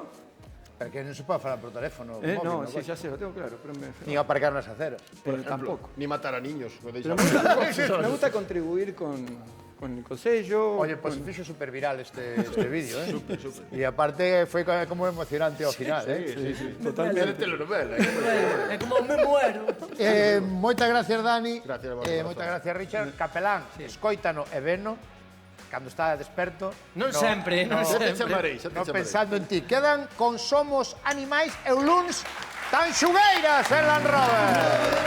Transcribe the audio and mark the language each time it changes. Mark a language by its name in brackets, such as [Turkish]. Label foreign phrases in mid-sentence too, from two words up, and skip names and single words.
[Spanish] Pero que no se puede hablar por teléfono. No, sí, ya sé, lo tengo claro. Pero ni aparcar en las aceras. Tampoco. Ni matar a niños. Me gusta contribuir con el Consello. Oye, pues [Galician] se fixo super viral este vídeo, Super. [Spanish] Y aparte fue como emocionante [Galician] ao final, [Spanish] Sí. Totalmente. Telenovela. [Galician] É como [Spanish] me muero. [Galician] Moitas gracias, Dani. Gracias, moitas gracias, Richard. Capelán, escoítano e veno cando está desperto. Non sempre. [Spanish] No pensando en ti. [Galician] Quedan con Somos Animais e o luns tan xugueiras en Land Rover.